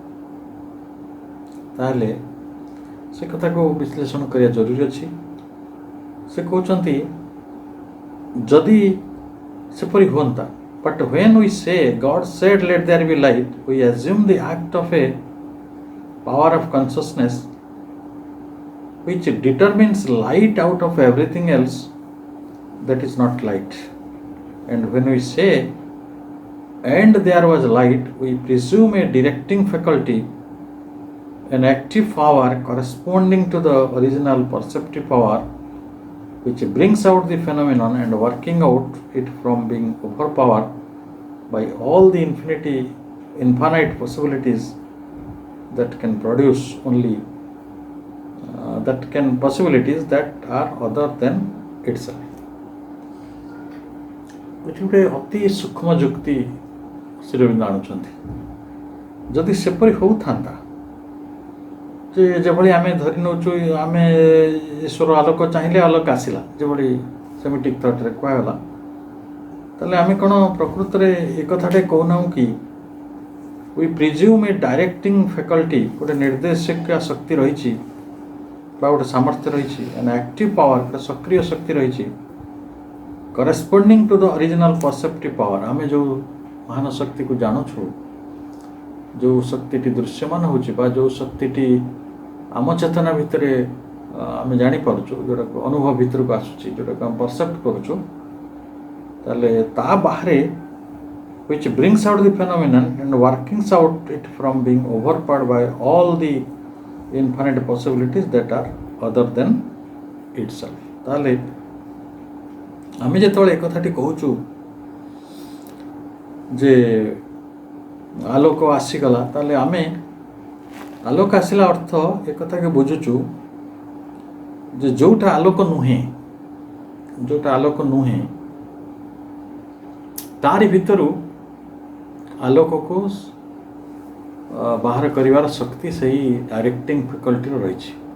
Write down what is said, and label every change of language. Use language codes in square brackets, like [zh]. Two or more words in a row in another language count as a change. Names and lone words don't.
[en] ताले से कथा को विश्लेषण करिया जरूरी अच्छी से कहते जदि सेपरी होता but when we say God said let there be light we assume the act of a power of consciousness which determines light out of everything else that is not light. And when we say and there was light, we presume a directing faculty, an active power corresponding to the original perceptive power which brings out the phenomenon and working out it from being overpowered by all the infinite possibilities that can produce only that can possibilities that are other than itself. [or] ଏଠି ଗୋଟେ ଅତି ସୂକ୍ଷ୍ମ ଯୁକ୍ତି ଶ୍ରୀଅରବିନ୍ଦ ଆଣୁଛନ୍ତି। ଯଦି ସେପରି ହେଉଥାନ୍ତା ଯେ ଯେଭଳି ଆମେ ଧରି ନେଉଛୁ ଆମେ ଈଶ୍ୱର ଆଲୋକ ଚାହିଁଲେ ଆଲୋକ ଆସିଲା, ଯେଭଳି [en] Semitic thought [or] କୁହାଗଲା, ତାହେଲେ ଆମେ କ'ଣ ପ୍ରକୃତରେ ଏ କଥାଟେ କହୁନାହୁଁ କି [en] we presume a directing faculty, [or] ଗୋଟେ ନିର୍ଦ୍ଦେଶକ ଶକ୍ତି ରହିଛି ବା ଗୋଟେ ସାମର୍ଥ୍ୟ ରହିଛି, [en] an active power, [or] ଗୋଟେ ସକ୍ରିୟ ଶକ୍ତି ରହିଛି, [en] corresponding to the original perceptive power। [or] ଆମେ ଯେଉଁ ମହାନ ଶକ୍ତିକୁ ଜାଣୁଛୁ, ଯେଉଁ ଶକ୍ତିଟି ଦୃଶ୍ୟମାନ ହେଉଛି ବା ଯେଉଁ ଶକ୍ତିଟି ଆମ ଚେତନା ଭିତରେ ଆମେ ଜାଣିପାରୁଛୁ, ଯେଉଁଟାକୁ ଅନୁଭବ ଭିତରକୁ ଆସୁଛି, ଯେଉଁଟାକୁ ଆମେ ପରସେପ୍ଟ କରୁଛୁ, ତାହେଲେ ତା ବାହାରେ [en] which brings out the phenomenon and workings out it from being overpowered by all the infinite possibilities that are other than itself। [or] ତାହେଲେ ଆମେ ଯେତେବେଳେ ଏ କଥାଟି କହୁଛୁ ଯେ ଆଲୋକ ଆସିଗଲା, ତାହେଲେ ଆମେ ଆଲୋକ ଆସିଲା ଅର୍ଥ ଏ କଥାকে ବୁଝୁଛୁ ଯେ ଯେଉଁଟା ଆଲୋକ ନୁହେଁ ତାରି ଭିତରୁ ଆଲୋକକୁ ବାହାର କରିବାର ଶକ୍ତି ସେହି [en] directing faculty [or] ରହିଛି।